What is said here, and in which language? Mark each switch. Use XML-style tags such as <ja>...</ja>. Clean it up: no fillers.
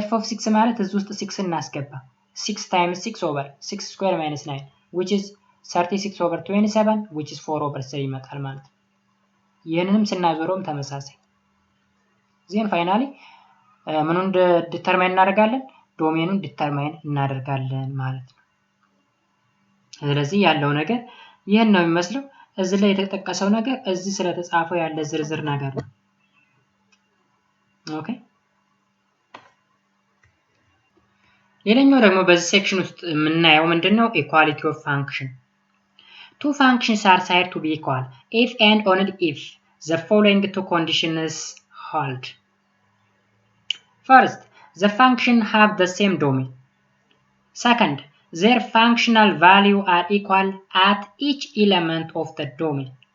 <am>6 ማለት እዚህ ውስጥ 6 እናስገባ</am> <en>6 times 6 over 6 square minus 9 which is 36 over 27 which is 4 over 3</en> <am>ይመጣል ማለት ነው። ይህንንም ስናዞረውም ተመሳሳይ ዜን ፋይናሊ ምኑን ዲተርማይን እናደርጋለን? ዶሜኑን ዲተርማይን እናደርጋለን ማለት ነው። ስለዚህ ያለው ነገር ይህን ነው የሚመስለው። እዚህ ላይ የተጠቀሰው ነገር እዚህ ስለተጻፈው ያለ ዝርዝር ነገር ነው። ኦኬ ሌላኛው ደግሞ በዚህ ሴክሽን ውስጥ የምናየው ምንድነው?</am> <en>ኢኳሊቲ ኦፍ ፋንክሽን two functions are said to be equal if and only if the following two conditions hold. First, the function have the same domain. Second, their functional value are equal at each element of the domain.</en>